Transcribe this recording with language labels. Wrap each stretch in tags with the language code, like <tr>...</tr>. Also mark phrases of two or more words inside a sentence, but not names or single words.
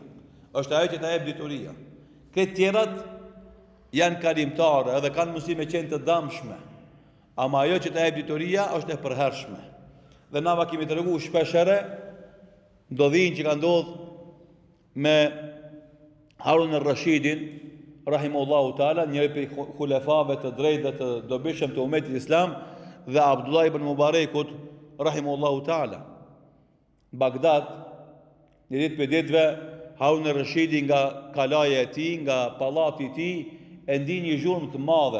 <sq>Është ajo që ta jep dituria. Këtë tjerat janë kalimtarë edhe kanë mundësi me qenë të damshme. Ama ajo që ta jep dituria është e përhershme. Dhe na kemi treguar shpeshherë ndodhin që ka ndodhur me Harun al-Rashidin,</sq> <ar>رحمه الله تعالى,</ar> <sq>njëri prej khulefave të drejtë dhe të dobishëm të umetit islam, dhe Abdullah ibn Mubarekut,</sq> <ar>رحمه الله تعالى.</ar> <sq>Bagdad, një ditë për ditëve, Harun al-Rashidi nga kalaja e tij, nga pallati i tij, e ndi një zhurmë të madhe.</sq>